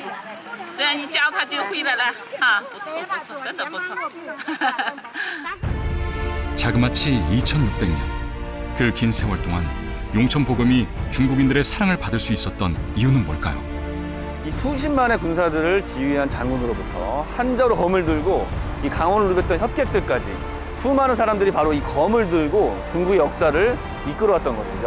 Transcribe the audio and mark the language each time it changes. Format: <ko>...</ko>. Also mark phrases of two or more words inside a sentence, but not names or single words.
<zh>这样一教他就会了啦，啊，不错不错，真的不错。</zh> <ko>자그마치 2600년. 그 긴 세월 동안 용천 보검이 중국인들의 사랑을 받을 수 있었던 이유는 뭘까요? 이 수십만의 군사들을 지휘한 장군으로부터 한자로 검을 들고 이 강원을 누볐던 협객들까지 수많은 사람들이 바로 이 검을 들고 중국의 역사를 이끌어왔던 것이죠.</ko>